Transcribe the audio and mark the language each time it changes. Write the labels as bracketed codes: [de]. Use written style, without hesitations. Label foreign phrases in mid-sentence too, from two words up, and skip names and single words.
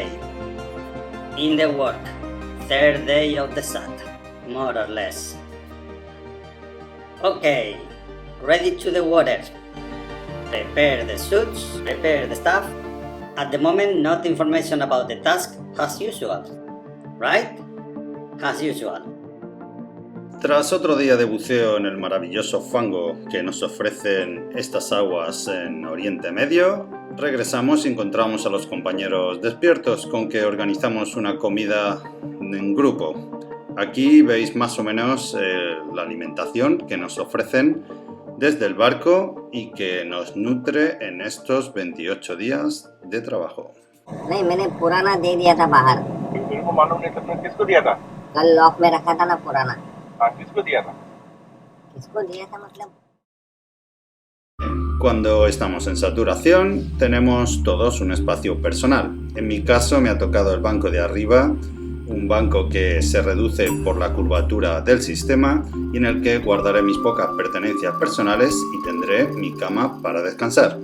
[en] In the work, third day of the SAT, more or less. Okay, ready to the water. Prepare the suits, prepare the stuff. At the moment, not information about the task as usual, right? As usual. [es] Tras otro día de buceo en el maravilloso fango que nos ofrecen estas aguas en Oriente Medio, regresamos y encontramos a los compañeros despiertos, con que organizamos una comida en grupo. Aquí veis más o menos la alimentación que nos ofrecen desde el barco y que nos nutre en estos 28 días de trabajo. [hi] नहीं मैंने पुराना दे दिया था बाहर मेरे को मालूम नहीं था तुमने किसको दिया था? कल लॉक में रखा था ना पुराना हाँ किसको दिया था? किसको दिया था मतलब [es] Cuando estamos en saturación, tenemos todos un espacio personal. En mi caso me ha tocado el banco de arriba, un banco que se reduce por la curvatura del sistema y en el que guardaré mis pocas pertenencias personales y tendré mi cama para descansar.